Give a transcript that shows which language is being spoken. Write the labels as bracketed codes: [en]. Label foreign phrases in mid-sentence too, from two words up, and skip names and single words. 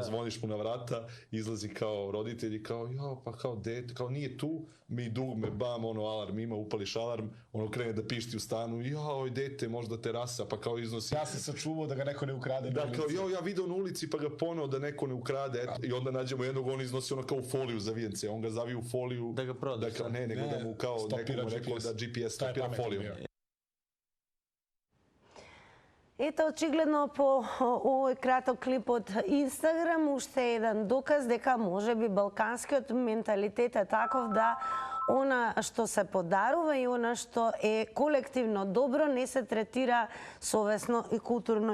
[sr] Zvoniš mu na vrata, izlazi kao roditelj i kao pa kao dete, kao nije tu, mi dugme, bam, alarm ima, upališ alarm, krene da pišti u stanu, dete, možda terasa, pa kao iznosi. Ja sam sačuvao da ga neko ne ukrade na ulici. Da, kao ja video na ulici pa ga poneo da neko ne ukrade, i onda nađemo jednog, on iznosi kao foliju za vijence, on ga zavije u foliju. Da ga prodaš. Ne, nego da mu kao nekomu rekao da GPS stopira foliju. [mk] Ето, очигледно по овој краток клип од Инстаграм, уште еден доказ дека може би балканскиот менталитет е таков да она што се подарува и она што е колективно добро не се третира совесно и културно.